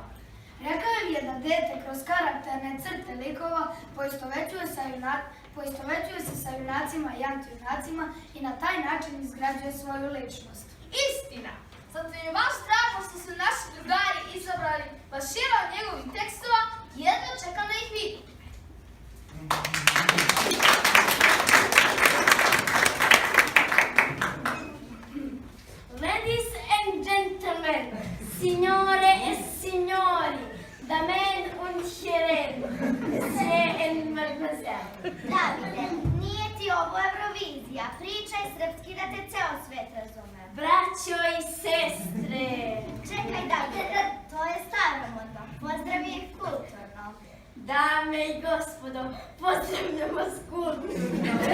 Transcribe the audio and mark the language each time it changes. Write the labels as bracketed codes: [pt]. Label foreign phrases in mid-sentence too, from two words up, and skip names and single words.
[sr] Rekao im je da dete kroz karakterne crte likova poistovećuje se sa junacima i antijunacima i na taj način izgrađuje svoju ličnost. Istina! Zato je baš drago što su naši drugari izabrali Bašira od njegovih tekstova i jedno čekam da ih vidim. [en] Ladies and gentlemen, [it] signore e signori, [de] damen und herren, [en] monsieur and mademoiselle. [sr] Davide, nije ti ovo Eurovizija, pričaj srpski da te ceo svet razume. Braćo i sestre, Čekaj, Davide, to je staromodno, pozdravi ih kulturno. dame i gospodo, pozdravljam vas kulturno.